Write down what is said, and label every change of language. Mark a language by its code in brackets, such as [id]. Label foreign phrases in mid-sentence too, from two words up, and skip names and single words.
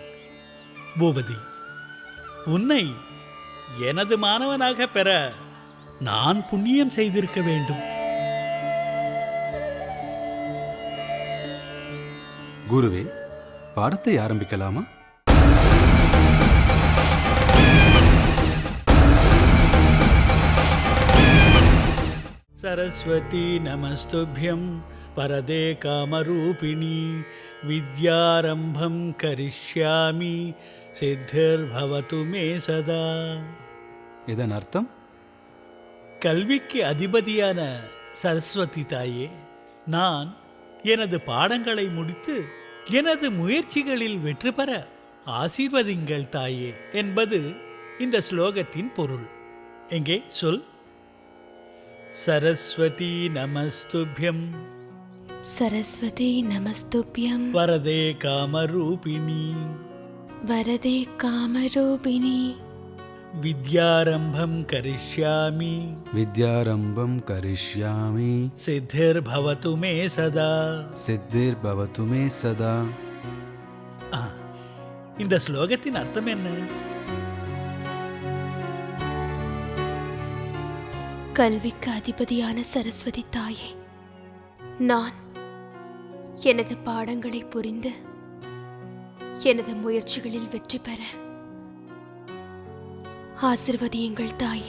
[ta] பூபதி, உன்னை எனது மாணவனாக பெற நான் புண்ணியம் செய்திருக்க வேண்டும். குருவே, பாடத்தை ஆரம்பிக்கலாமா? [sa] सरस्वती नमस्तुभ्यं वरदे कामरूपिणी विद्यारंभं करिष्यामि सिद्धिर्भवतु मे सदा. [ta] இதன் அர்த்தம்? கல்விக்கு அதிபதியான சரஸ்வதி தாயே, நான் எனது பாடங்களை முடித்து எனது முயற்சிகளில் வெற்றி பெற ஆசீர்வதிங்கள் தாயே என்பது இந்த ஸ்லோகத்தின் பொருள். எங்கே சொல். [sa] सरस्वती नमस्तुभ्यं सरस्वती नमस्तुभ्यं वरदे कामरूपिणी वरदे कामरूपिणी विद्यारंभं करिष्यामि विद्यारंभं करिष्यामि सिद्धिर्भवतु मे सदा. सिद्धिर्भवतु मे सदा. [ta] இந்த ஸ்லோகத்தின் அர்த்தம் என்ன? கல்விக்கு அதிபதியான சரஸ்வதி தாயே, நான் எனது பாடங்களை புரிந்து எனது முயற்சிகளில் வெற்றி பெற ஆசிர்வதியுங்கள் தாயே